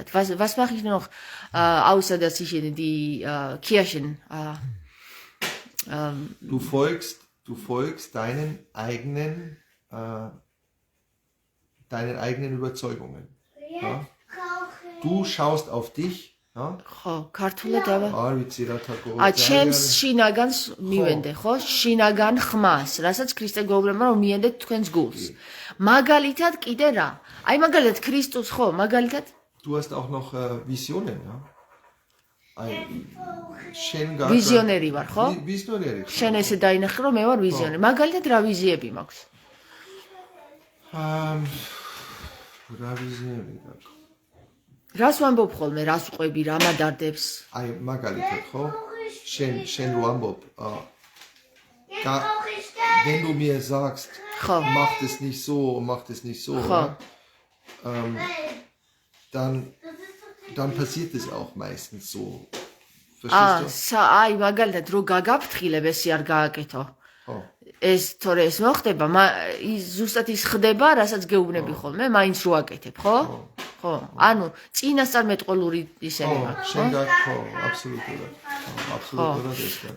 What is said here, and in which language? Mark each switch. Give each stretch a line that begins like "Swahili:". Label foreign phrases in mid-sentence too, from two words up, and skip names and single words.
German: Was mache ich noch außer dass ich in die Kirchen du folgst deinen eigenen Überzeugungen. Ja? Du schaust auf dich
Georgian: ხო, ქართულად დავა. არ ვიცი რა თქო. ჩემს შინაგანს მივენდე, ხო? შინაგან ხმას, რასაც ქრისტე გვეუბნება რომ მიენდეთ თქვენს გულს. მაგალითად კიდე რა? აი მაგალითად ქრისტუს ხო, მაგალითად
German: Du hast auch noch Visionen, ja?
Georgian: ვიზიონერი ვარ, ხო? ვიზიონერი. შენ ესე დაინახე რომ მე ვარ ვიზიონერი. მაგალითად რა ვიზიები მაქვს? რა ვიზიონერი გაქვს? რას ვამბობ ხოლმე, რას უყვები, რა მადარდებს? აი მაგალითად ხო? შენ რო ამბობ,
German: wenn du mir sagst, mach das nicht so, dann passiert es auch meistens so. Verstehst du?
Georgian: აი მაგალითად რო გაგაფრთხილებ ესე არ გააკეთო. ხო. ეს თორე ეს მოხდება, ზუსტად ის ხდება, რასაც გეუბნები ხოლმე, მაინც რო აკეთებ, ხო? ხო. ანუ წინასწარ მეტყოლური ისენი მაქვს, ხო? შენ ხო, აბსოლუტურად. აბსოლუტურად ეს გაქვს.